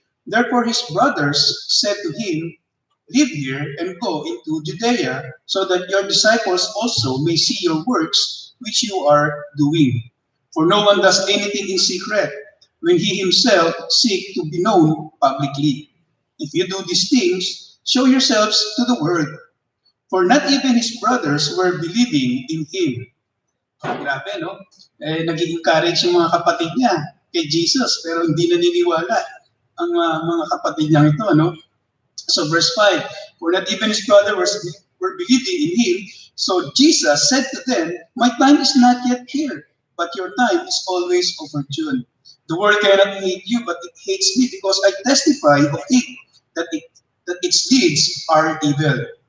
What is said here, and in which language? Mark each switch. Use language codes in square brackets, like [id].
[en] Therefore his brothers said to him, "Live here and go into Judea, so that your disciples also may see your works which you are doing. For no one does anything in secret when he himself seeks to be known publicly. If you do these things, show yourselves to the world." For not even his brothers were believing in him. [tl] Grabe, no? Nag-encourage yung mga kapatid niya kay Jesus, pero hindi naniniwala ang mga kapatid niya ito, no? [en] So verse 5, for not even his brothers were believing in him. So Jesus said to them, "My time is not yet here, but your time is always opportune. The world cannot hate you, but it hates me because I testify of it, that its deeds are evil.